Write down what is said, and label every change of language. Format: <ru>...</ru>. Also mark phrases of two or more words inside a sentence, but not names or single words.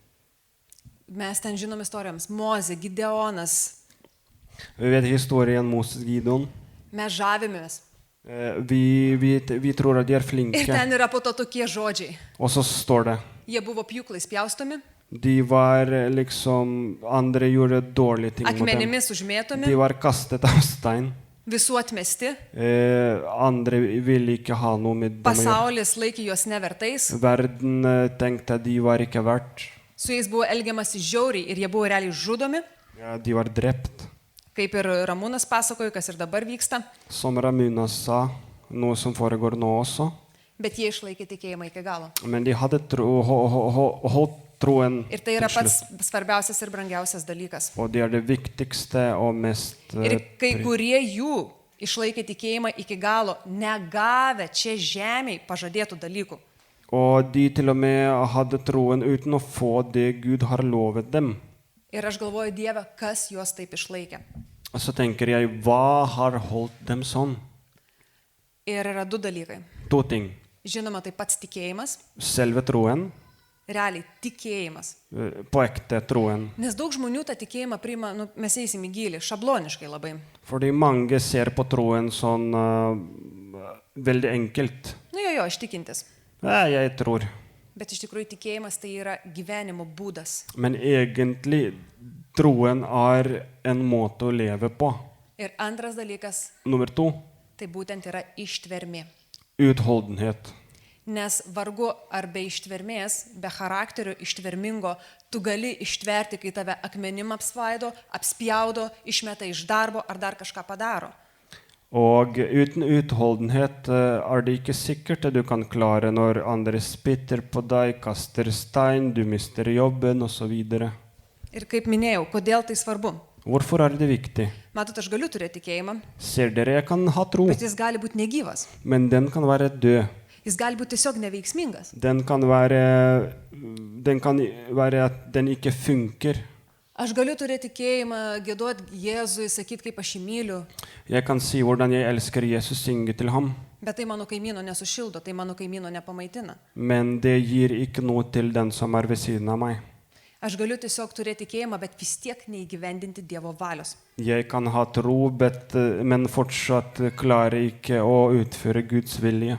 <lt>Mes ten žinom istorijoms. Mozė, Gideonas.</lt> <no>Vi vet historien Moses Gideon.</no> <lt>Mes žavimės.</lt> <no>Vi tror at de er</no> <lt>Ir</lt> <no>flinke.</no> <lt>ten yra po to tokie žodžiai.</lt> <no>Og så står det,</no> <lt>Jie buvo pjūklais pjaustomi,</lt> <no>De var liksom, andre gjorde dårlige ting mot dem.</no> <lt>akmenimis užmėtomi,</lt> <no>De var kastet av stein.</no> <lt>visų atmesti,</lt> <no>Andre ville ikke ha noe med dem å gjøre.</no> <lt>pasaulis laikė juos nevertais,</lt> <no>Verden tenkte de var ikke verdt.</no> <lt>su jais buvo elgiamasi žiauriai ir jie buvo realiai žudomi,</lt> <no>Ja, de var drept.</no> <lt>kaip ir Ramūnas pasakojo, kas ir dabar vyksta,</lt> <no>Som Ramuna sa, noe som foregår nå også.</no> <lt>bet jie išlaikė tikėjimą iki galo.</lt> <no>Men de hadde holdt troen</no> <lt>Ir tai yra</lt> <no>til</no> <lt>pats</lt> <no>slutt.</no> <lt>svarbiausias ir brangiausias dalykas.</lt> <no>Og det er det viktigste og mest</no> <lt>Ir kai kurie jų išlaikė tikėjimą iki galo, negavę čia žemėje pažadėtų dalykų.</lt> <no>Og de til og med hadde troen uten å få det Gud har lovet dem.</no> <lt>Ir aš galvoju, Dieve, kas juos taip išlaikė.</lt> <no>Og så tenker jeg, hva har holdt dem sånn?</no> <lt>Ir yra du dalykai.</lt> <no>To ting.</no> <lt>Žinoma, tai pats tikėjimas,</lt> <no>Selve troen,</no> <lt>realiai tikėjimas.</lt> <no>på ekte troen.</no> <lt>Nes daug žmonių tą tikėjimą priima, mes eisim į gilį, šabloniškai labai.</lt> <no>Fordi mange ser på troen sånn veldig enkelt.</no> <lt>Jo, aš tikintis.</lt> <no>Jeg tror.</no> <lt>Bet iš tikrųjų tikėjimas tai yra gyvenimo būdas.</lt> <no>Men egentlig, troen er en måte å leve på.</no> <lt>Ir antras dalykas,</lt> <no>Nummer 2,</no> <lt>tai būtent yra ištvermė.</lt> <no>utholdenhet.</no> <lt>Nes vargu ar be ištvermės, be charakterio ištvermingo, tu gali ištverti, kai tave akmenim apsvaido, apspjaudo, išmeta iš darbo ar dar kažką padaro.</lt> <no>Og uten utholdenhet er det ikke sikkert at du kan klare når andre spytter på deg, kaster stein, du mister jobben osv.</no> <lt>Ir kaip minėjau, kodėl tai svarbu?</lt> <no>Hvorfor er det viktig?</no> <lt>Matot, aš galiu turėti tikėjimą,</lt> <no>Ser dere, jeg kan ha tro,</no> <lt>bet jis gali būti negyvas.</lt> <no>men den kan være død.</no> <lt>Jis gali būti tiesiog neveiksmingas.</lt> <no>Den kan være at den ikke funker.</no> <lt>Aš galiu turėti tikėjimą, gėduoti Jėzui, sakyti, kaip aš jį myliu,</lt> <no>Jeg kan si hvordan jeg elsker Jesus, synge til ham,</no> <lt>bet tai mano kaimyno nesušildo, tai mano kaimyno nepamaitina.</lt> <no>men det gir ikke noe til den som er ved siden av meg.</no> <lt>Aš galiu tiesiog turėti tikėjimą, bet vis tiek neįgyvendinti Dievo valios.</lt> <no>Jeg kan ha tro, men fortsatt klarer ikke å utføre Guds vilje.</no>